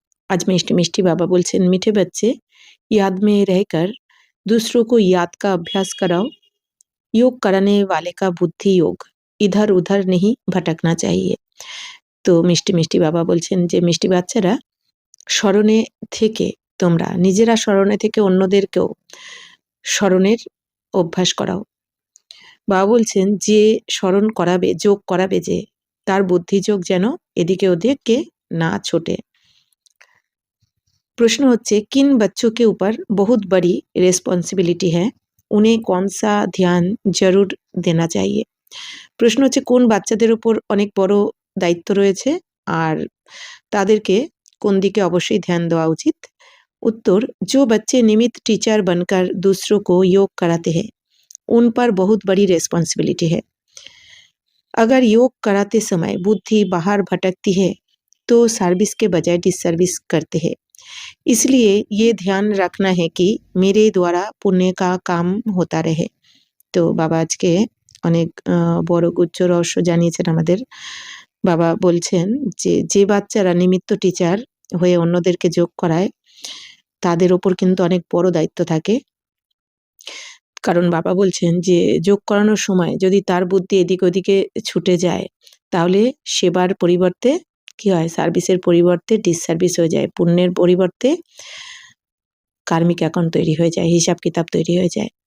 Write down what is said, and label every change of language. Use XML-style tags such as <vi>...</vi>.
<hi>आज</hi> <bn>मिष्टी मिष्टी बाबा बोलছেন,</bn> <hi>मीठे बच्चे याद में रहकर दूसरों को याद का अभ्यास कराओ। योग कराने वाले का बुद्धि योग, इधर उधर नहीं भटकना चाहिए।</hi> <bn>तो মিষ্টি মিষ্টি বাবা বলছেন যে মিষ্টি বাচ্চারা স্মরণে থেকে তোমরা নিজেরা স্মরণে থেকে অন্যদেরকেও স্মরণের অভ্যাস করাও। বাবা বলছেন যে স্মরণ করাবে, যোগ করাবে, যে তার বুদ্ধিযোগ যেন এদিকে ওদিকে না ছোটে। प्रश्न होच्छे,</bn> <hi>किन बच्चों के ऊपर बहुत बड़ी रेस्पॉन्सिबिलिटी है, उन्हें कौन सा ध्यान जरूर देना चाहिए।</hi> <bn>प्रश्न होच्छे কোন বাচ্চাদের উপর অনেক বড় দায়িত্ব রয়েছে আর তাদেরকে কোন দিকে অবশ্যই ধ্যান দেওয়া উচিত।</bn> <hi>उत्तर, जो बच्चे निमित्त टीचर बनकर दूसरों को योग कराते हैं उन पर बहुत बड़ी रेस्पॉन्सिबिलिटी है। अगर योग कराते समय बुद्धि बाहर भटकती है तो सर्विस के बजाय डिससर्विस करते हैं। इसलिए ये ध्यान रखना है कि मेरे द्वारा पुण्य का काम होता रहे। तो बाबा आज के</hi> <bn>অনেক বড় গুচ্ছ রহস্য জানিয়েছেন আমাদের। বাবা বলছেন যে বাচ্চারা নিমিত্ত টিচার হয়ে অন্যদেরকে যোগ করায় তাদের ওপর কিন্তু অনেক বড় দায়িত্ব থাকে। কারণ বাবা বলছেন যে যোগ করানোর সময় যদি তার বুদ্ধি এদিক ওদিকে ছুটে যায় তাহলে সেবার পরিবর্তে কি হয়, সার্ভিসের পরিবর্তে ডিসসার্ভিস হয়ে যায়, পুণ্যের পরিবর্তে কার্মিক অ্যাকাউন্ট তৈরি হয়ে যায়, হিসাব কিতাব তৈরি হয়ে যায়।</bn>